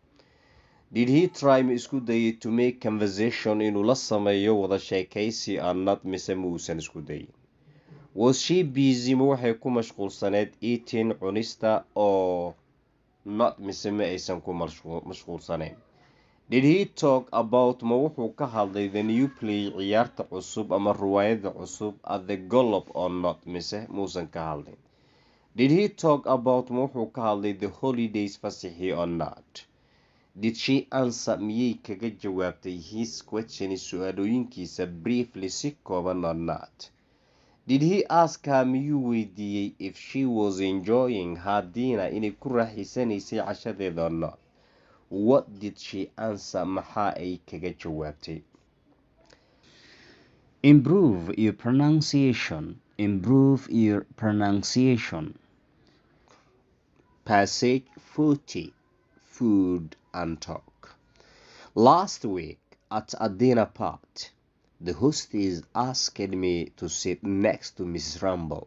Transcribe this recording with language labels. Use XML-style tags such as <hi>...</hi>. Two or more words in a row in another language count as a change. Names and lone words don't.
<en>Did he try</en> <so>ma isku dayay</so> <en>to make conversation</en> <so>inuu la sameeyo wada sheekaysi</so> <en>and not</en> <so>mise ma uusan isku dayin?</so> <en>Was she busy</en> <so>ma waxay ku mashquulsaneed eating cunista</so> <en>or not</en> <so>mise ma aysan ku mashquulsanayn?</so> <en>Did he talk about</en> <so>ma wuxuu ka hadlay</so> <en>the new play</en> <so>ciyaarta cusub ama ruwaayada cusub</so> <en>at the Globe or not</en> <so>mise muusan ka hadlin?</so> <en>Did he talk about</en> <so>ma wuxuu ka hadlay</so> <en>the holidays fasixii or not? Did she answer</en> <so>miyay kaga jawaabtay</so> <en>his question su'aalooyinkiisa briefly</en> <so>si kooban</so> <en>or not? Did he ask her</en> <so>miyuu weydiiyey</so> <en>if she was enjoying her dinner</en> <so>inay ku raaxaysanaysay cashadeeda</so> <en>or not? What did she answer?</en> <so>Maxaa ay kaga jawaabtay?</so> <en>Improve your pronunciation. Improve your pronunciation. Passage 40. Food and Talk. Last week at a dinner party, the hostess asked me to sit next to Miss Rumbold.</en>